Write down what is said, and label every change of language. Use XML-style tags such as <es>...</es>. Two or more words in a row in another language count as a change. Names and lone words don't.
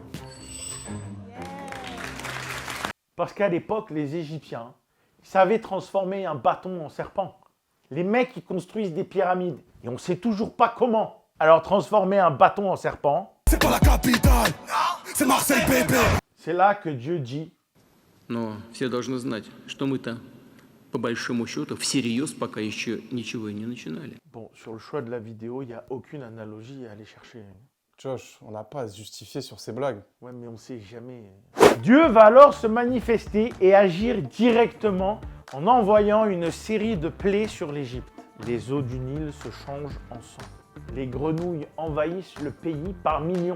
<fr>Parce qu'à l'époque, les Égyptiens savaient transformer un bâton en serpent. Les mecs, ils construisent des pyramides et on sait toujours pas comment. Alors transformer un bâton en serpent, c'est pas la capitale, c'est Marseille bébé. C'est là que Dieu dit:</fr> <ru>Но все должны знать, что мы-то, по большому счету, всерьез пока еще ничего и не начинали.</ru> <fr>Bon, sur le choix de la vidéo, il n'y a aucune analogie à aller chercher. Josh, on n'a pas à se justifier sur ces blagues. Ouais, mais on sait jamais. Dieu va alors se manifester et agir directement en envoyant une série de plaies sur l'Égypte. Les eaux du Nil se changent en sang. Les grenouilles envahissent le pays par millions.</fr>